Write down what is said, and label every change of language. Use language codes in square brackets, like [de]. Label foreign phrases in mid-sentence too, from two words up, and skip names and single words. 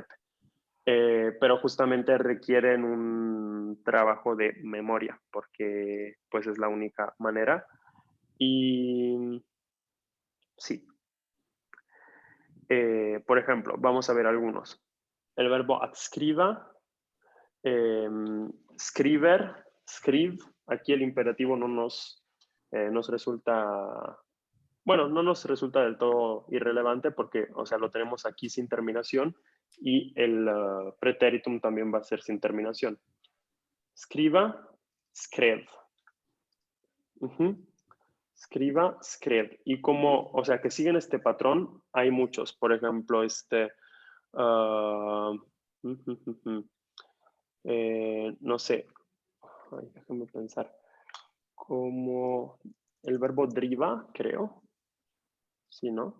[es] Pero justamente requieren un trabajo de memoria, porque pues es la única manera. Y sí, por ejemplo, vamos a ver algunos. El verbo [sv] adscriba, skriver, skriv. [es] Aquí el imperativo no nos resulta, bueno, no nos resulta del todo irrelevante porque, o sea, lo tenemos aquí sin terminación y el pretéritum también va a ser sin terminación. [sv] Skriva, skrev. Skriva, skrev. [es] Y como, o sea, que siguen este patrón, hay muchos. Por ejemplo, no sé, ay, déjame pensar, como el verbo driva, creo, ¿sí, no?